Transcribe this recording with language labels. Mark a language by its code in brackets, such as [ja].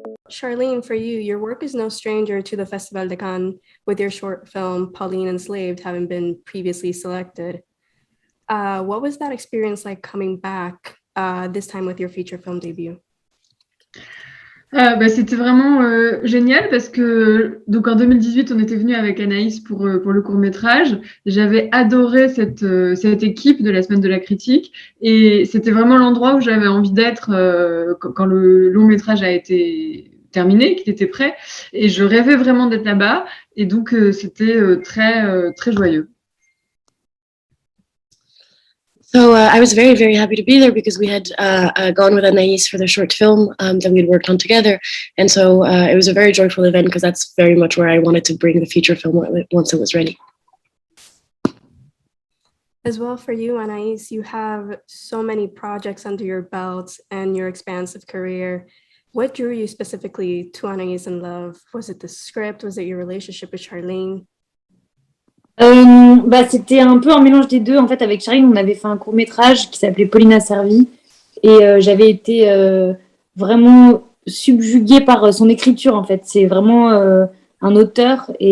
[en] Charline, for you, your work is no stranger to the Festival de Cannes, with your short film Pauline Enslaved having been previously selected. What was that experience like coming back this time with your feature film debut? [fr] C'était vraiment génial parce que donc en 2018, on était venu avec Anaïs pour le court-métrage. J'avais adoré cette équipe de la Semaine de la Critique et c'était vraiment l'endroit où j'avais envie d'être quand le long-métrage a été terminé, qu'il était prêt. Et je rêvais vraiment d'être là-bas. Et donc, c'était très joyeux. [en] So I was very, very happy to be there because we had gone with Anaïs for the short film that we had worked on together. And so it was a very joyful event because that's very much where I wanted to bring the feature film once it was ready. As well for you, Anaïs, you have so many projects under your belt and your expansive career. What drew you specifically to Anaïs in Love? Was it the script? Was it your relationship with Charline? [fr] C'était un peu un mélange des deux. En fait, avec Charline, on avait fait un court-métrage qui s'appelait Pauline a servi. Et j'avais été vraiment subjuguée par son écriture, en fait. C'est vraiment un auteur.